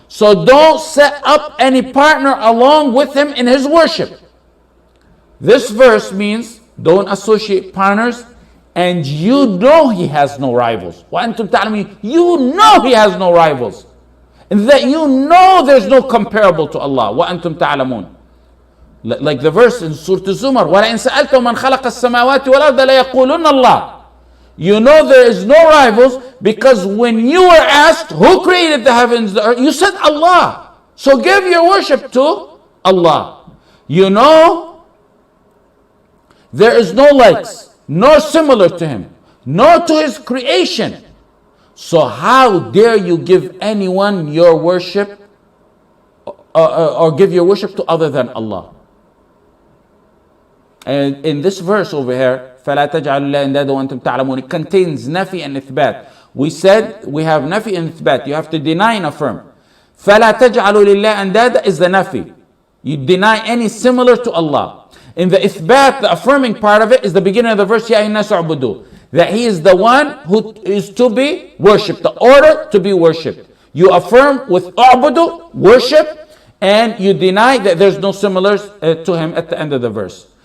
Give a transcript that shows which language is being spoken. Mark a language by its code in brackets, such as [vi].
[en] So don't set up any partner along with him in his worship. This verse means don't associate partners, and you know he has no rivals. [ar] وَأَنْتُمْ تَعْلَمُونَ. [en] You know he has no rivals. And that you know there's no comparable to Allah. [ar] وَأَنْتُمْ تَعْلَمُونَ. [en] Like the verse in Surah Zumar, [ar] وَلَئِنْ سَأَلْتَهُمْ مَنْ خَلَقَ السَّمَاوَاتِ وَالْأَرْضَ لَيَقُولُنَّ اللَّهُ. [en] You know there is no rivals because when you were asked who created the heavens, the earth, you said Allah. So give your worship to Allah. You know there is no likes, nor similar to him, nor to his creation. So how dare you give anyone your worship or give your worship to other than Allah? And in this verse over here, [ar] فَلَا تَجْعَلُوا اللَّهَ أَنْدَادًا وَأَنْتُمْ تَعْلَمُونَ, [en] it contains nafi and ithbat. We said we have nafi and ithbat. You have to deny and affirm. [ar] فَلَا تَجْعَلُوا لِلَّهِ أَنْدَادًا [en] is the nafi. You deny any similar to Allah. In the ithbat, the affirming part of it is the beginning of the verse, [ar] يَا أَيُّهَا النَّاسُ اعْبُدُوا. [en] That he is the one who is to be worshipped, the order to be worshipped. You affirm with u'budu, worship, and you deny that there's no similars to him at the end of the verse.